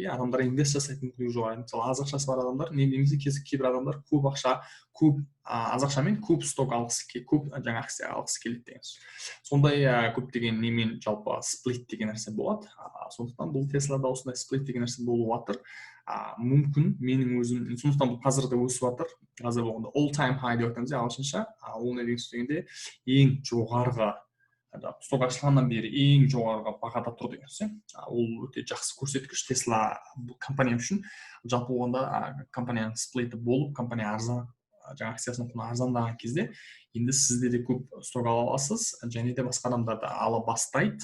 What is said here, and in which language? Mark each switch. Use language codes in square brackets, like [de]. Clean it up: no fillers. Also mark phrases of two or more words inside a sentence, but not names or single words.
[kk] Адамдар инвест жасайтын мүмкіндігі жоғарылайды. Мысалы аз ақшасы бар адамдар, немесе кейбір адамдар аз ақшамен көп сток көп жаңа акция алғысы келеді деген сөз. Сондай көптеген немен жалпы сплит деген нәрсе болады. Сондықтан бұл Теслада осындай сплит деген нәрсе болып жатыр. Мүмкін менің өзім, сондықтан бұл қазір де өсіп жатыр. Қазір болғанда [en] all time high [kk] деп айтамыз ағылшынша. Ол не деген сөз дегенде ең жоғарғы, сток ашылғаннан бері ең жоғарғы бағада тұр деген сөз. Ол өте жақсы көрсеткіш Tesla компания үшін. Жалпы болғанда компанияның сплиті болып, компания жаңа акциясының құны арзандаған кезде енді сізде де көп сток ала аласыз, және де басқа адамдар да ала бастайды.